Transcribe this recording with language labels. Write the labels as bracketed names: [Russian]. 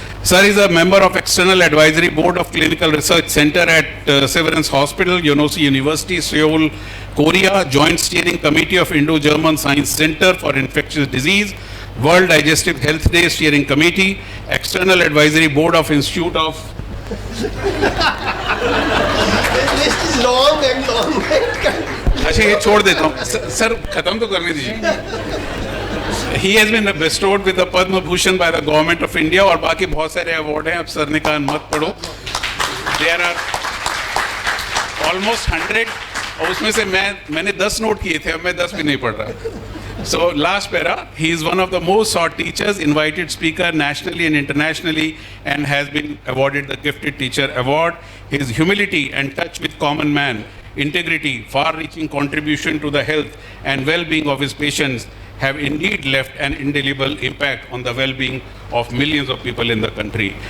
[English] Sir is a member of External Advisory Board of Clinical Research Center at Severance Hospital, Yonsei University, Seoul, Korea, Joint Steering Committee of Indo-German Science Center for Infectious Disease, World Digestive Health Day Steering Committee, External Advisory Board of Institute of... This list is long and long. [Hindi] अच्छा ये छोड़ देता हूँ sir, खत्म तो करने दीजिए. [English] He has been bestowed with the Padma Bhushan by the Government of India, [Hindi] और बाकी बहुत सारे अवार्ड हैं. अब सर ने कहा मत पढ़ो. [English] There are almost 100, [Hindi] और उसमें से मैंने 10 नोट किए थे, अब मैं 10 भी नहीं पढ़ रहा. [English] So last para, he is one of the most sought teachers, invited speaker nationally and internationally, and has been awarded the Gifted Teacher Award. His humility and touch with common man, integrity, far-reaching contribution to the health and well-being of his patients have indeed left an indelible impact on the well-being of millions of people in the country.